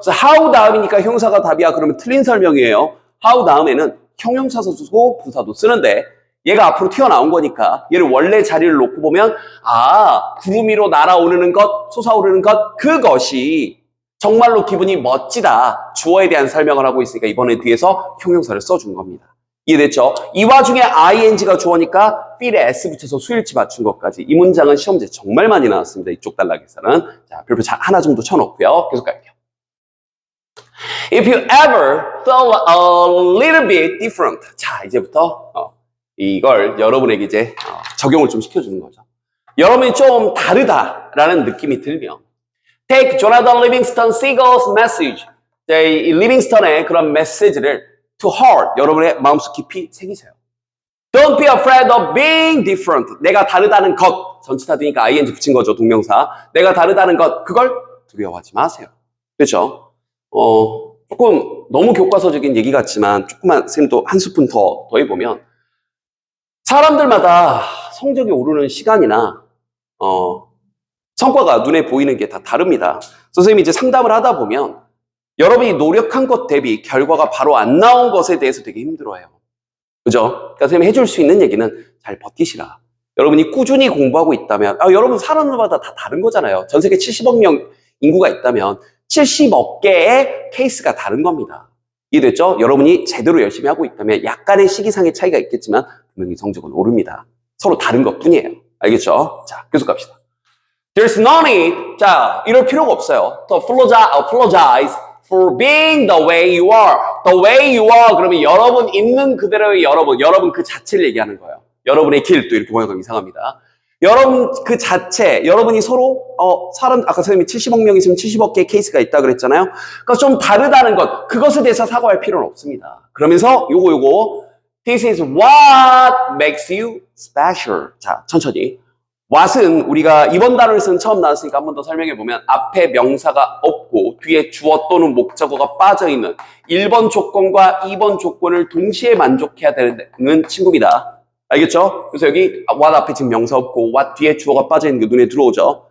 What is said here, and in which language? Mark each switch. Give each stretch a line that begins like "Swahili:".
Korean: 그래서 how 다음이니까 형사가 답이야. 그러면 틀린 설명이에요. how 다음에는 형용사도 쓰고 부사도 쓰는데 얘가 앞으로 튀어나온 거니까 얘를 원래 자리를 놓고 보면 구름 위로 날아오르는 것, 솟아오르는 것 그것이 정말로 기분이 멋지다. 주어에 대한 설명을 하고 있으니까 이번에 뒤에서 형용사를 써준 겁니다. 이해됐죠? 이 와중에 ing가 주어니까 feel에 s 붙여서 수일치 맞춘 것까지. 이 문장은 시험제 정말 많이 나왔습니다. 이쪽 단락에서는. 자, 별표 하나 정도 쳐놓고요. 계속 갈게요.
English: If you ever felt a little bit different.
Korean: 자, 이제부터 이걸 여러분에게 이제 적용을 좀 시켜주는 거죠. 여러분이 좀 다르다라는 느낌이 들면
English: Take Jonathan Livingston Seagull's message.
Korean: 이 리빙스턴의 그런 메시지를
English: to heart.
Korean: 여러분의 마음속 깊이 새기세요.
English: Don't be afraid of being different.
Korean: 내가 다르다는 것. 전치사 되니까 ing 붙인 거죠. 동명사. 내가 다르다는 것. 그걸 두려워하지 마세요. 그렇죠? 조금 너무 교과서적인 얘기 같지만 조금만 선생님도 한 스푼 더 더해보면 사람들마다 성적이 오르는 시간이나 성과가 눈에 보이는 게 다 다릅니다. 선생님이 이제 상담을 하다 보면 여러분이 노력한 것 대비 결과가 바로 안 나온 것에 대해서 되게 힘들어해요. 그죠? 그러니까 선생님이 해줄 수 있는 얘기는 잘 버티시라. 여러분이 꾸준히 공부하고 있다면 여러분 사람들마다 다 다른 거잖아요. 전 세계 70억 명 인구가 있다면 70억 개의 케이스가 다른 겁니다. 이해됐죠? 여러분이 제대로 열심히 하고 있다면 약간의 시기상의 차이가 있겠지만 분명히 성적은 오릅니다. 서로 다른 것뿐이에요. 알겠죠? 자, 계속 갑시다.
English: There's no need.
Korean: 자, 이럴 필요가 없어요.
English: To apologize for being the way you are. The way you are.
Korean: 그러면 여러분 있는 그대로의 여러분 그 자체를 얘기하는 거예요. 여러분의 길, 또 이렇게 보면 이상합니다. 여러분 그 자체, 여러분이 서로 사람 아까 선생님이 70억 명 있으면 70억 개의 케이스가 있다 그랬잖아요. 그러니까 좀 다르다는 것, 그것에 대해서 사과할 필요는 없습니다. 그러면서 요거
English: This is what makes you special.
Korean: 자, 천천히. what은 우리가 이번 단어를 쓴 처음 나왔으니까 한 번 더 설명해 보면 앞에 명사가 없고 뒤에 주어 또는 목적어가 빠져있는 1번 조건과 2번 조건을 동시에 만족해야 되는 친구입니다. 알겠죠? 그래서 여기 what 앞에 지금 명사 없고 what 뒤에 주어가 빠져있는 게 눈에 들어오죠.